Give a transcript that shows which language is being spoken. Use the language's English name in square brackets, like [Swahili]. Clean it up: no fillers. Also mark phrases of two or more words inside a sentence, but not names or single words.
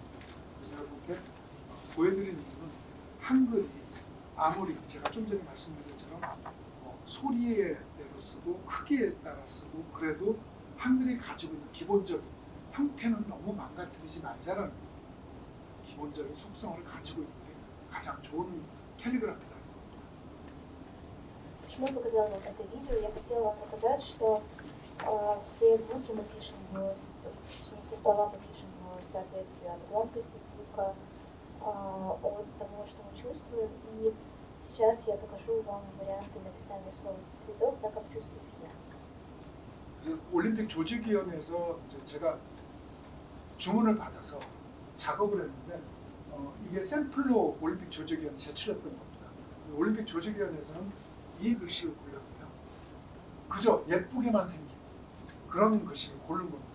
[Korean] 그래서 여러분께 보여드리는 이유는 한글이 아무리 제가 좀 전에 말씀드린 것처럼 소리에 대로 쓰고 크기에 따라 쓰고 그래도 한글이 가지고 있는 기본적인 형태는 너무 망가뜨리지 말자라는 기본적인 속성을 가지고 있는 게 가장 좋은 캘리그라피라는 겁니다. [Russian] Почему я показала вам это видео? Я хотела вам показать, что все звуки мы пишем, точнее, все слова мы пишем в соответствии от громкости звука, от того, что мы чувствуем. И сейчас я покажу вам варианты написания слова «цветок», так как чувствую я. [Korean] 그래서 올림픽 조직위원회에서 제가 주문을 받아서 작업을 했는데 이게 샘플로 올림픽 조직위원회에 제출했던 겁니다. 올림픽 조직위원회에서는 이 글씨를 골랐고요. 그저 예쁘게만 생긴 그런 글씨를 고른 겁니다.